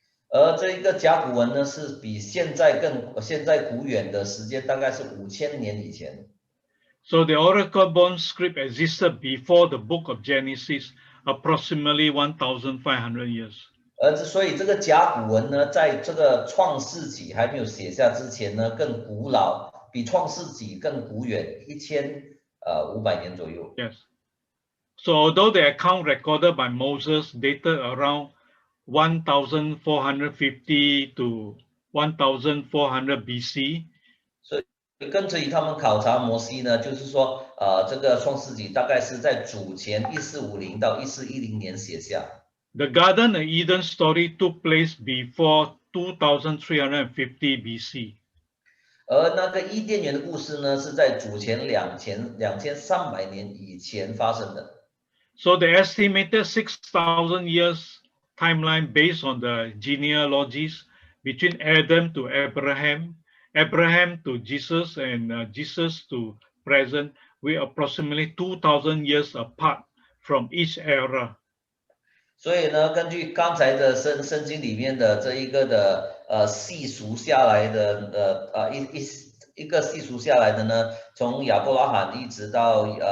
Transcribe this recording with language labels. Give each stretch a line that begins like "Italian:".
Chinese: 而这一个甲骨文呢，是比现在古远的时间，大概是5000年以前。
English: So the oracle bone script existed before the book of Genesis, approximately 1,500 years.
Chinese: 所以这个甲骨文呢，在这个创世纪还没有写下之前呢，更古老，比创世纪更古远1500年左右。
English: Yes. So although the account recorded by Moses dated around 1,450 to 1,400 BC.
Chinese: 所以根据他们考察摩西呢，就是说，这个创世纪大概是在主前1450到1410年写下。
English: The Garden of Eden story took place before 2,350 BC.
Chinese: 而那个伊甸园的故事呢，是在主前2300年以前发生的。
English: So the estimated 6,000 years timeline based on the genealogies between Adam to Abraham, Abraham to Jesus, and Jesus to present, we approximately 2,000 years apart from each era.
Chinese: 所以呢，根据刚才的圣经里面的这一个的细数下来的一个细数下来的呢，从亚伯拉罕一直到